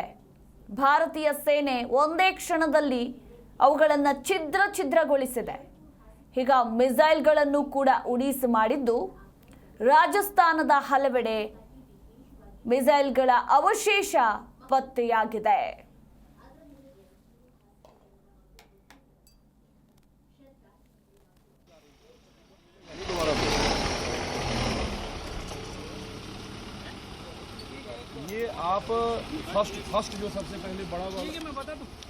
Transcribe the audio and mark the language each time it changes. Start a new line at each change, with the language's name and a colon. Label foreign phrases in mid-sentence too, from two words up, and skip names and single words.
Kannada: ಭಾರತೀಯ ಸೇನೆ ಒಂದೇ ಕ್ಷಣದಲ್ಲಿ ಅವುಗಳನ್ನು ಛಿದ್ರಗೊಳಿಸಿದೆ. ಈಗ ಮಿಸೈಲ್ಗಳನ್ನು ಕೂಡ ಉಡೀಸ್ ಮಾಡಿದ್ದು, ರಾಜಸ್ಥಾನದ ಹಲವೆಡೆ ಮಿಸೈಲ್ಗಳ ಅವಶೇಷ ಪತ್ತೆಯಾಗಿದೆ.
Hindi: ये आप फर्स्ट जो सबसे पहले बड़ा वाला, ठीक है मैं बता दूं।